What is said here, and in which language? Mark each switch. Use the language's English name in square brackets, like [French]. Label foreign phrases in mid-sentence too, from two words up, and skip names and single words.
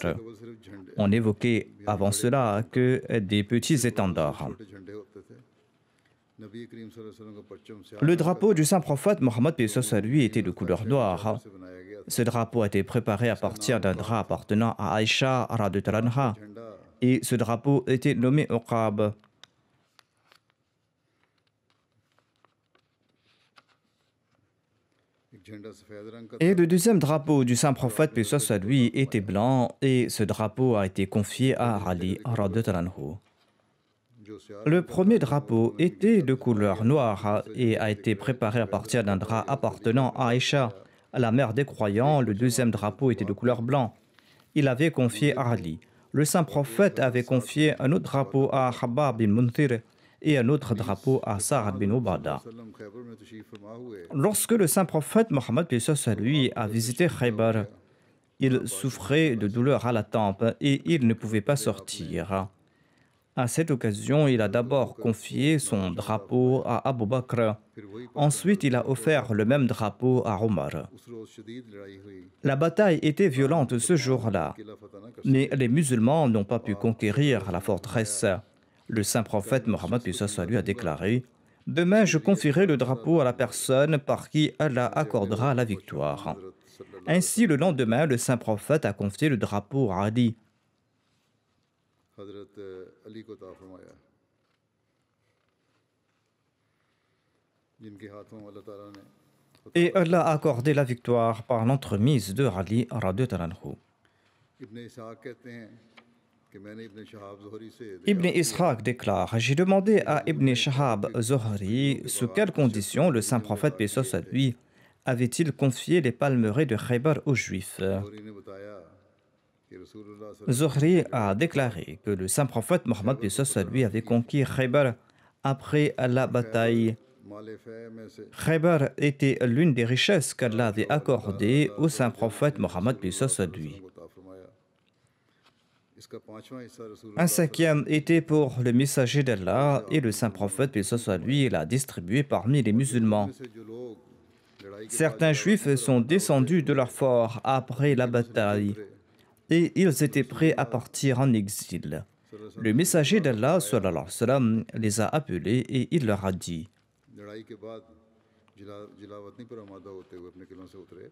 [Urdu] کیول صرف جھنڈے [French] On n'évoquait avant cela que des petits étendards. [Urdu] چھوٹے جھنڈے ہوتے تھے نبی کریم [Arabic] صلى الله عليه وسلم [Urdu] کا پرچم سیاہ [French] Le drapeau du saint prophète Mohammed paix soit sur lui était de couleur noire. [Urdu] سے بنایا گیا تھا [French] Ce drapeau a été préparé à partir d'un drap appartenant à Aïcha [Arabic] رضي الله عنها, [Urdu] झंडा [French] et ce drapeau était nommé Uqab. [Urdu] ایک جھنڈا سفید رنگ کا [French] Et le deuxième drapeau du saint prophète paix soit sur lui était blanc, et ce drapeau a été confié à Ali [Arabic] رضي الله عنه. [Urdu] جو سیاہ [French] Le premier drapeau était de couleur noire et a été préparé à partir d'un drap appartenant à Aïcha, la mère des croyants. Le deuxième drapeau était de couleur blanc. Il avait confié à Ali. Le saint prophète avait confié un autre drapeau à Habab bin Muntir et un autre drapeau à Sa'ad bin Ubada. [Urdu] وسلم خیبر میں تشریف فرما ہوئے [French] Lorsque le saint prophète Mohammed paix soit sur lui a visité Khaybar, il souffrait de douleurs à la tempe et il ne pouvait pas sortir. À cette occasion, il a d'abord confié son drapeau à Abu Bakr. [Urdu] پھر وہی [French] Ensuite, il a offert le même drapeau à Omar. [Urdu] اس روز شدید لڑائی ہوئی [French] La bataille était violente ce jour-là, [Urdu] قلعہ فتح نہ کر [French] mais les musulmans n'ont pas pu conquérir la forteresse. Le saint prophète Mohammed paix soit sur lui a déclaré: Demain, je confierai le drapeau à la personne par qui Allah accordera la victoire. Ainsi, le lendemain, le saint prophète a confié le drapeau à Ali. [Urdu] حضرت علی کو عطا فرمایا، جن کے ہاتھوں اللہ تعالیٰ نے [French] Et Allah a accordé la victoire par l'entremise de Ali [Arabic] رضي الله عنه. [Urdu] ابن اسحاق کہتے ہیں کہ میں نے ابن شہاب زہری سے [French] Ibn Ishaq déclare: J'ai demandé à Ibn Shahab Zohri sous quelles conditions le saint prophète, paix soit sur lui, avait-il confié les palmeraies de Khaybar aux Juifs. [Urdu] زہری نے بتایا کہ [Arabic] رسول الله صلى الله [French] Zohri a déclaré que le saint prophète Mohammed, paix soit sur lui, avait conquis Khaybar après la bataille. [Urdu] مال فے میں سے [French] Khaybar était l'une des richesses qu'Allah avait accordées au saint prophète Mohammed, paix soit sur lui. [Urdu] کو عطا فرمایا. اس کا پانچواں حصہ رسول اللہ [French] Un cinquième était pour le messager d'Allah et le saint prophète, paix soit sur lui, l'a distribué parmi les musulmans. [Urdu] سے جو لوگ لڑائی کے [French] Certains juifs sont descendus de leur fort après la bataille et ils étaient prêts à partir en exil. Le messager d'Allah [Arabic] صلى الله عليه وسلم, [French] les a appelés et il leur a dit: [Urdu] لڑائی کے بعد جلاوطنی پر آمادہ ہوتے ہوئے اپنے قلعوں سے اترے.